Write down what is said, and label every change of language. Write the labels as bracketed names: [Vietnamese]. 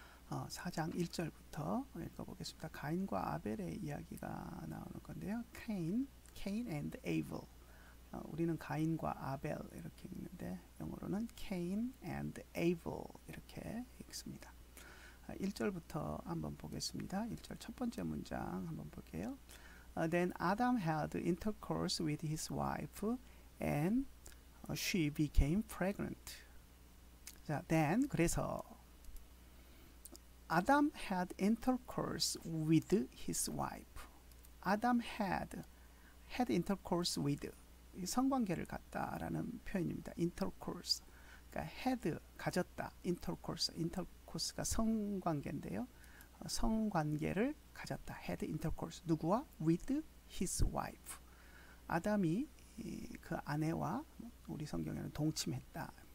[Korean] 4장 1절부터 읽어보겠습니다. 가인과 아벨의 이야기가 나오는 건데요. [English] Cain and Abel. [Korean] 우리는 가인과 아벨 이렇게 읽는데 영어로는 Cain and Abel 이렇게 읽습니다. 1절부터 한번 보겠습니다. 1절 첫 번째 문장 한번 볼게요. [English] Then Adam had intercourse with his wife and she became pregnant. 자, then [Korean] 그래서 [English] Adam had intercourse with his wife. Adam had intercourse with [Korean] 성관계를 갖다라는 표현입니다. [English] intercourse. [Korean] 그러니까 had 가졌다. intercourse가 성관계인데요. 성관계를 가졌다. [English] had intercourse. [Korean] 누구와? [English] with his wife. [Korean] 아담이 그 아내와 우리 성경에는 동침했다.